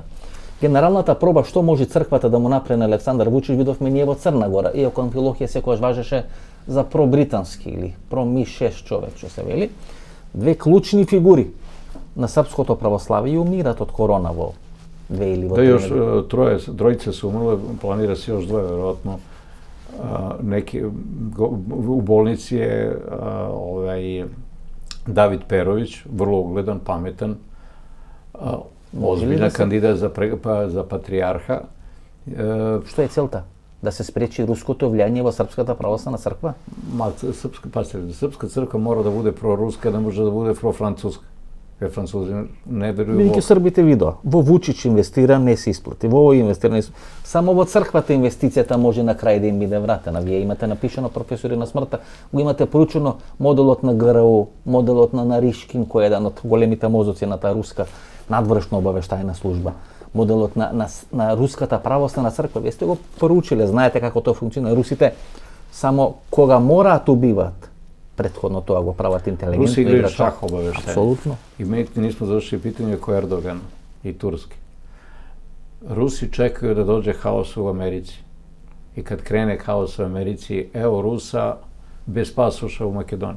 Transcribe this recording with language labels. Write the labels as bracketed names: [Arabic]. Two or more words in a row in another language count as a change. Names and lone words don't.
[Macedonian] Генералната проба што може црквата да му направи на Александар Вучич видовме ние во Црна Гора, иако Амфилохија секојаш важеше за пробритански или про-Ми-6 човек, што се вели. Две клучни фигури на српското православие умират од корона во 2 или во 3. [Serbian] Да, још тројица се умрле, планира се још двое, веројатно. U bolnici je David Perović, vrlo ugledan, pametan, ozbiljan kandidat za patrijarha. [Macedonian] Што е целта? Да се спречи руското влијание во Српската православна црква? [Serbian] Српска црква мора да буде проруска, не може да буде профранцуска. Французи не верују во... [Macedonian] Веќе србите видоа, во Вучич инвестира, не се исплати, во овој инвестира, не се... Само во црквата инвестицијата може на крај да им биде вратена. Вие имате напишано професори на смртта, го имате поручено моделот на ГРУ, моделот на Наришкин, кој е еден од големите мозоци на таа руска надворешна обавештајна служба. Моделот на руската православна црква. Вие сте го поручиле, знаете како тоа функционира. Русите само кога мораат убиваат, [Serbian] prethodno toga [Macedonian] go pravati [Serbian] inteligentno. Rusi igraju šah obaveštenje. Apsolutno. I mi nismo završili pitanje oko Erdogana i Turski. Rusi čekaju da dođe haos u Americi. I kad krene haos u Americi, evo Rusa bez pasoša u Makedoniji.